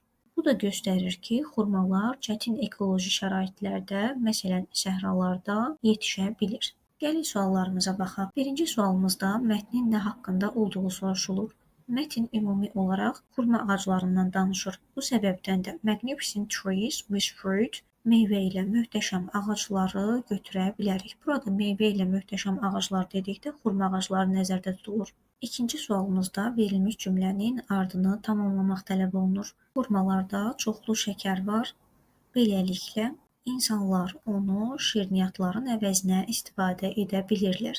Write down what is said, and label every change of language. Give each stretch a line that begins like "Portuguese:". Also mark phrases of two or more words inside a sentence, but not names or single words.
Azerbaijani: Bu da göstərir ki, xurmalar çətin ekoloji şəraitlərdə, məsələn, səhralarda yetişə bilir. Gəlin suallarımıza baxaq. Birinci sualımızda mətnin nə haqqında olduğu soruşulur. Mətn ümumi olaraq xurma ağaclarından danışır. Bu səbəbdən də
English: magnificent trees with fruit
Azerbaijani: meyvə ilə möhtəşəm ağacları götürə bilərik. Burada meyvə ilə möhtəşəm ağaclar dedikdə xurma ağacları nəzərdə tutulur. İkinci sualımızda verilmiş cümlənin ardını tamamlamaq tələb olunur. Xurmalarda çoxlu şəkər var. Beləliklə, insanlar onu şirniyyatların əvəzinə istifadə edə bilirlər.